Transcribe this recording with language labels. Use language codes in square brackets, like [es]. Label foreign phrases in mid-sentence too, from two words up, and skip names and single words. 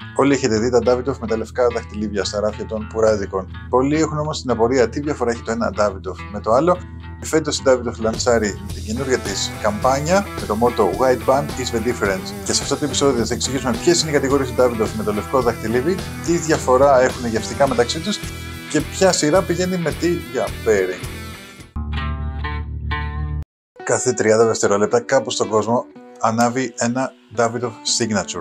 [el] Όλοι έχετε δει τα Davidoff με τα λευκά δαχτυλίδια στα ράφια των πουράδικων. Πολλοί έχουν όμως την απορία τι διαφορά έχει το ένα Davidoff με το άλλο. Φέτος η Davidoff λανσάρει την καινούργια της καμπάνια με το μότο [en] White Band is the difference. [el] Και σε αυτό το επεισόδιο θα εξηγήσουμε ποιες είναι οι κατηγορίες του Davidoff με το λευκό δαχτυλίδι, τι διαφορά έχουν γευστικά μεταξύ τους και ποια σειρά πηγαίνει με τι για pairing. Κάθε 30 δευτερόλεπτα κάπου στον κόσμο ανάβει ένα Davidoff Signature.